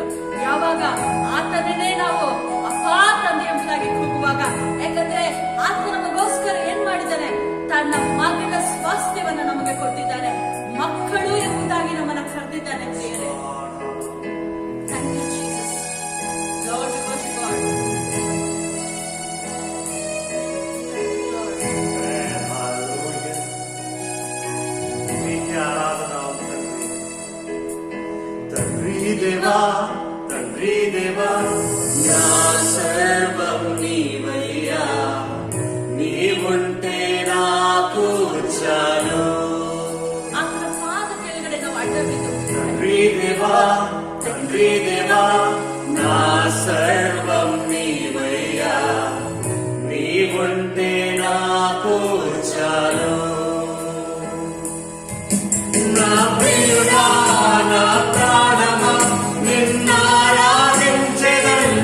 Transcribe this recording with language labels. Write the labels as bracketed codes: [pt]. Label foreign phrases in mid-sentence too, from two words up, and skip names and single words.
[kn] ಯಾವಾಗ ಆತನೇ ನಾವು ಅಪ್ಪಾ ತಂದೆ ಎಂಬುದಾಗಿ ಕೂಗುವಾಗ, ಯಾಕಂದ್ರೆ ಆತ ನಮಗೋಸ್ಕರ ಏನ್ ಮಾಡಿದ್ದಾನೆ? ತನ್ನ ಮಗನ ಸ್ವಾಸ್ಥ್ಯವನ್ನ ನಮಗೆ ಕೊಟ್ಟಿದ್ದಾನೆ, ಮಕ್ಕಳು ಎಂಬುದಾಗಿ ನಮ್ಮನ್ನ ಕರೆದಿದ್ದಾನೆ. ಪ್ರಿಯರೇ, [en] Thank you Jesus, Lord we worship God. [te] తండ్రి దేవా, తండ్రి దేవా, నా సర్వం నీవయ్యా, నీవుంటే నాకు చాలు. [kn] ಆತನ ಪಾದ ಕೆಳಗಡೆ ನಾವು ಅಡ್ಡಬಿದ್ದು, [te] తండ్రి దేవా, తండ్రి దేవా, నా సర్వం నీవయ్యా, నీవుంటే నాకు చాలు. నా ప్రియుడా, నా ప్రాణమా, నిన్నారాధించెదను.